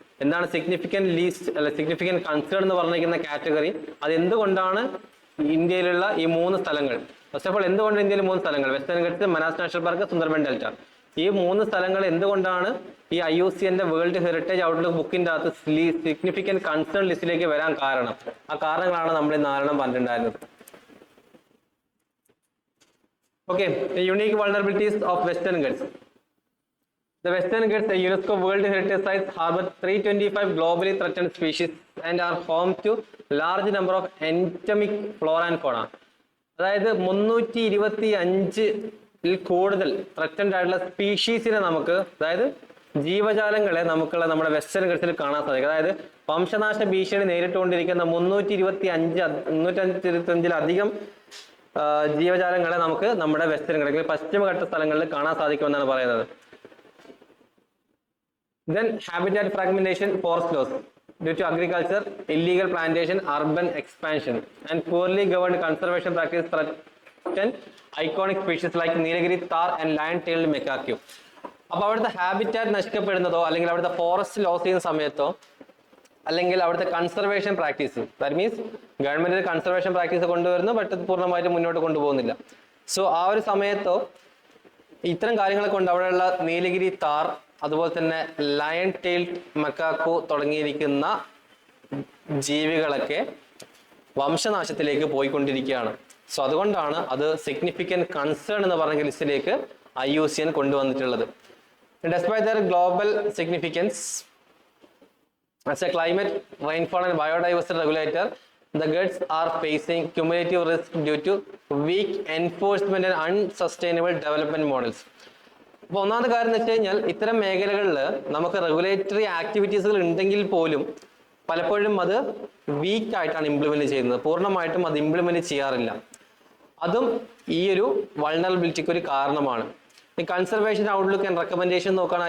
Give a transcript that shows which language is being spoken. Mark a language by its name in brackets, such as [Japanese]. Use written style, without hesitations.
[Malayalam] എന്താണ് significant least അല്ല significant concern എന്ന് പറഞ്ഞിരിക്കുന്ന കാറ്റഗറി, അത് എന്തുകൊണ്ടാണ് ഇന്ത്യയിലുള്ള ഈ 3 സ്ഥലങ്ങൾ, ഫസ്റ്റ് ഓഫ് ഓൾ എന്തുകൊണ്ട് ഇന്ത്യയിൽ 3 സ്ഥലങ്ങൾ, western ഗൾസ്, Manas national park, Sundarban delta, ഈ 3 സ്ഥലങ്ങൾ എന്തുകൊണ്ടാണ് ഈ IUCN വേൾഡ് ഹെറിറ്റേജ് ഔട്ട്ലുക്ക് ബുക്കിന്റെ അകത്ത് സിഗ്നിഫിക്കന്റ് കൺസേൺ ലിസ്റ്റിലേക്ക് വരാൻ കാരണം, ആ കാരണങ്ങളാണ് നമ്മൾ ഈ 4 പറഞ്ഞിട്ടുണ്ടായിരുന്നത്. [English] Okay, the unique vulnerabilities of Western Ghats. The Western Ghats, a UNESCO World Heritage Site, harbor 325 globally threatened species and are home to large number of endemic flora and fauna. [Malayalam] അതായത് 325 കൂടുതൽ ത്രറ്റൻഡ് ആയിട്ടുള്ള സ്പീഷീസിനെ നമുക്ക്, അതായത് ജീവജാലങ്ങളെ നമുക്കുള്ള നമ്മുടെ വെസ്റ്റേൺ ഗൾസിൽ കാണാൻ സാധിക്കും. അതായത് വംശനാശ ഭീഷണി നേരിട്ടുകൊണ്ടിരിക്കുന്ന 325-325-ലധികം ജീവജാലങ്ങളെ നമുക്ക് നമ്മുടെ വെസ്റ്റേൺ ഗൾസിൽ പശ്ചിമഘട്ട സ്ഥലങ്ങളിൽ കാണാൻ സാധിക്കുമെന്നാണ് പറയുന്നത്. [English] Then habitat fragmentation, forest loss due to agriculture, illegal plantation, urban expansion, and poorly governed conservation practices threaten iconic species like Nilagiri tar and lion-tailed macaque. [Malayalam] അപ്പോൾ അവിടുത്തെ ഹാബിറ്റാറ്റ് നഷ്ടപ്പെടുന്നതോ അല്ലെങ്കിൽ അവിടുത്തെ ഫോറസ്റ്റ് ലോസ് ചെയ്യുന്ന സമയത്തോ അല്ലെങ്കിൽ അവിടുത്തെ conservation practice, that means government conservation practice കൊണ്ടുവരുന്നു, but പൂർണ്ണമായിട്ട് മുന്നോട്ട് കൊണ്ടുപോകുന്നില്ല. സോ ആ ഒരു സമയത്തോ ഇത്തരം കാര്യങ്ങളെ കൊണ്ട് അവിടെയുള്ള നീലഗിരി താർ, അതുപോലെ തന്നെ ലയൺ ടെയിൽഡ് മക്കാക്കോ തുടങ്ങിയിരിക്കുന്ന ജീവികളൊക്കെ വംശനാശത്തിലേക്ക് പോയിക്കൊണ്ടിരിക്കുകയാണ്. സോ അതുകൊണ്ടാണ് അത് സിഗ്നിഫിക്കന്റ് കൺസേൺ എന്ന് പറഞ്ഞ ലിസ്റ്റിലേക്ക് IUCN കൊണ്ടുവന്നിട്ടുള്ളത്. [English] Despite their global significance as a climate, rainfall and biodiversity regulator, the Ghats are facing cumulative risk due to weak enforcement and unsustainable development models. [Malayalam] അപ്പോൾ ഒന്നാമത്തെ കാര്യം എന്ന് വെച്ച് കഴിഞ്ഞാൽ ഇത്തരം മേഖലകളിൽ നമുക്ക് റെഗുലേറ്ററി ആക്ടിവിറ്റീസുകൾ ഉണ്ടെങ്കിൽ പോലും പലപ്പോഴും അത് വീക്ക് ആയിട്ടാണ് ഇംപ്ലിമെന്റ് ചെയ്യുന്നത്, പൂർണ്ണമായിട്ടും അത് ഇംപ്ലിമെന്റ് ചെയ്യാറില്ല. അതും ഈ ഒരു വൾണറബിലിറ്റിക്ക് ഒരു കാരണമാണ്. ഈ കൺസർവേഷൻ ഔട്ട്ലുക്ക് ആൻഡ് റെക്കമെൻഡേഷൻ നോക്കുകയാണ്.